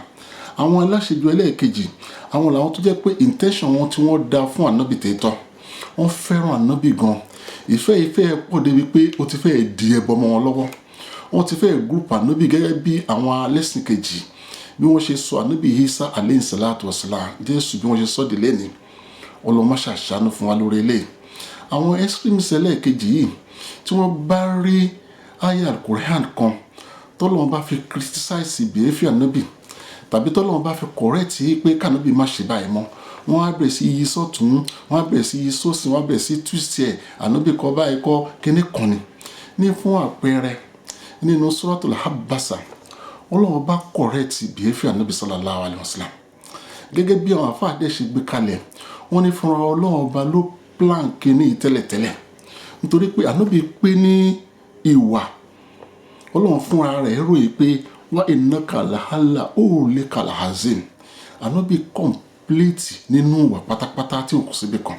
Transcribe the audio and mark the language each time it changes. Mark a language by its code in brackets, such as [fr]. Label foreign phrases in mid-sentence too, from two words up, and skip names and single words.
[yo] Àwọn aláṣejù ẹlẹ́ẹ̀kejì àwọn làwọn tó jẹ́ pé intention wọn tí wọ́n dá fún ànábì tètò wọ́n fẹ́ràn ànábì gan ìfẹ́ pọ̀ débi pé ó ti fẹ́ di ẹbọ mọ́ wọn lọ́wọ́ wọ́n ti fẹ́ group ànábì gẹ́gẹ́ bí àwọn alẹ́sìn kejì bí wọ́n ṣe sọ ànábì Isa [ar] عليه الصلاة والسلام [yo] Jésù bí wọ́n ṣe sọ délé ni ọlọ́mọṣà ṣàánú fún wa lórí ilé. Àwọn extremist ẹlẹ́ẹ̀kejì yìí tí wọ́n bá rí aya al-Qur'an kan tọ́lọ́wọ́n bá fi criticize behavior ànábì tàbí tọ́lọ́wọ́n bá fi correct pé kànábì má ṣe báyìí mọ́ wọ́n á bẹ̀rẹ̀ sí yí sọ́tún wọ́n á bẹ̀rẹ̀ sí yí sósì wọ́n á bẹ̀rẹ̀ sí twist ẹ̀ ànábì kọ́ báyìí kọ́ kíní kan ni. Ní fún àpẹẹrẹ nínú Suratul Habasa Ọlọ́run bá correct behavior ànábì [ar] صلى الله عليه وسلم [yo] gẹ́gẹ́ bí àwọn àfáà dẹ̀ ṣe gbé kalẹ̀ wọ́n ní fúnra Ọlọ́run ọba ló plan kíní tẹ́lẹ̀tẹ́lẹ̀ nítorí pé ànábì pé ní ìwà Ọlọ́run fúnra rẹ̀ ròyìn pé [ar] وإنك لعلى خلق عظيم [yo] ànábì complete nínú ìwà pátápátá tí ò kù síbi kan